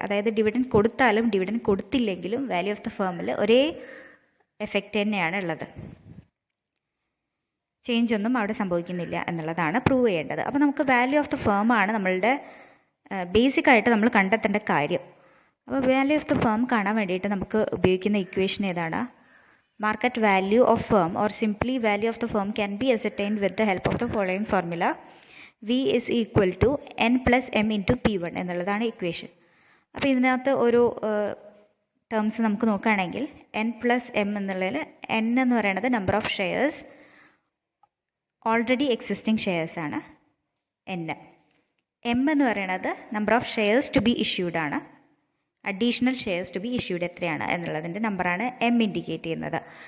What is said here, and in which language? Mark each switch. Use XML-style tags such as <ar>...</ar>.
<ml>അതായത് ഡിവിഡൻഡ് കൊടുത്താലും dividend കൊടുത്തില്ലെങ്കിലും value of the ഫേമിൽ ഒരേ എഫക്റ്റ് തന്നെയാണ് ഉള്ളത്, ചേഞ്ച് ഒന്നും അവിടെ സംഭവിക്കുന്നില്ല എന്നുള്ളതാണ് പ്രൂവ് ചെയ്യേണ്ടത്. അപ്പോൾ നമുക്ക് വാല്യൂ ഓഫ് ദ ഫേമാണ് നമ്മളുടെ ബേസിക്കായിട്ട് നമ്മൾ കണ്ടെത്തേണ്ട കാര്യം. അപ്പോൾ വാല്യൂ ഓഫ് ദ ഫേം കാണാൻ വേണ്ടിയിട്ട് നമുക്ക് ഉപയോഗിക്കുന്ന ഇക്വേഷൻ ഏതാണ്?</ml> <en>Market value of firm or simply value of the firm can be ascertained with the help of the following formula. V is equal to n plus m into P1</en> <ml>എന്നുള്ളതാണ് equation. അപ്പോൾ ഇതിനകത്ത് ഒരു terms നമുക്ക് നോക്കുകയാണെങ്കിൽ n plus m എന്നുള്ളതിൽ n എന്ന് പറയുന്നത് number of shares,</ml> <en>already existing shares</en> <ml>ആണ് n. m എന്ന് പറയുന്നത്</ml> <en>number of shares to be issued</en> <ml>ആണ്, additional shares to be issued എത്രയാണ് എന്നുള്ളതിൻ്റെ നമ്പറാണ് m ഇൻഡിക്കേറ്റ് ചെയ്യുന്നത്.</ml>